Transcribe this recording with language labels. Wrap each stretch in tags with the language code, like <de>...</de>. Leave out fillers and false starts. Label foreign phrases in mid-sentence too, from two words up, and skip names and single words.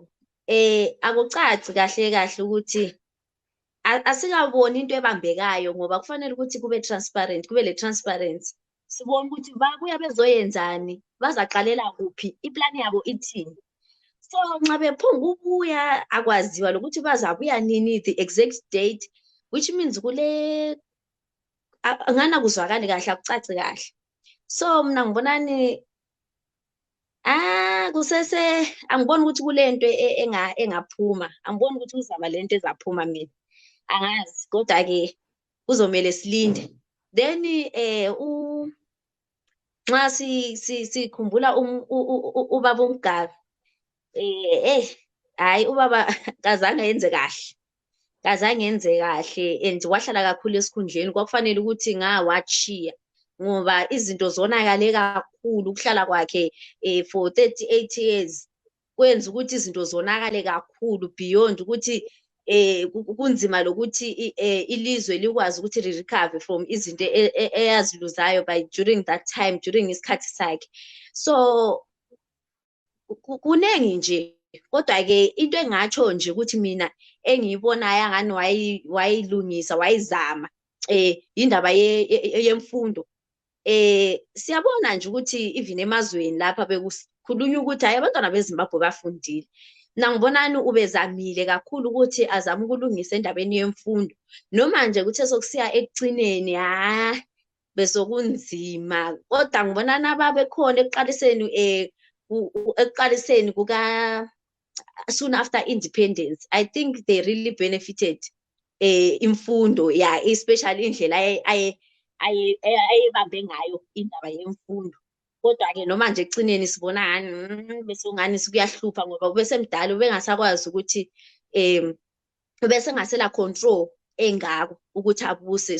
<nd>Akucaci kahle ukuthi asikaboni into ebambekayo, ngoba kufanele ukuthi kube le transparency. Sibone ukuthi babuya bezoyenzani, bazaqalela kuphi, iplani yabo ithini. So nxa bephunga ubuya akwaziwa lokuthi bazabuya nini,</nd> <en>the exact date, which means</en> <nd>angana kuzwakali kahle, akucaci kahle. So mina ngibonani angiboni ukuthi kulento engaphuma, angiboni ukuthi kuzaba lento ezaphuma, mina angazi, kodwa ke kuzomela silinde. Then nxa sikhumbula ubaba uMgabe, hayi ubaba kazange yenze kahle, kazangenze kahle and wahlala kakhulu esikhundleni kwakufanele ukuthi ngawachiya ngoba izinto zonakale kakhulu ukuhlala kwakhe</nd> <en>for 38 years</en> <nd>kwenza ukuthi izinto zonakale kakhulu beyond ukuthi kunzima lokuthi ilizwe likwazi ukuthi</nd> <en>recover from</en> <nd>izinto eyaziluzayo</nd> <en>by during that time</en> <nd>during isikhathi sakhe. So kunengi nje kodwa ke into engatsho nje ukuthi mina engiyibonayo angani wayilungisa wayizama indaba yemfundo. Siyabona nje ukuthi even emazweni lapha bekukhulunywa ukuthi hayi abantwana beZimbabwe bafundile. Mina ngibonani ubezamile kakhulu ukuthi azame ukulungisa endabeni yemfundo noma nje ukuthi esokusiya ekugcineni besokunzima kodwa ngibona nababe khona ekuqaliseni kuka</nd> <en>soon after independence. I think they really benefited</en> <nd>imfundo especially indlela ayebambe ngayo indaba yemfundo. Kodwa ke noma nje ekugcineni sibona ngani bese ungani sikuyahlupha ngoba ubesemdala ubengasakwazi ukuthi bese ngasela control engako ukuthi abuse.</nd>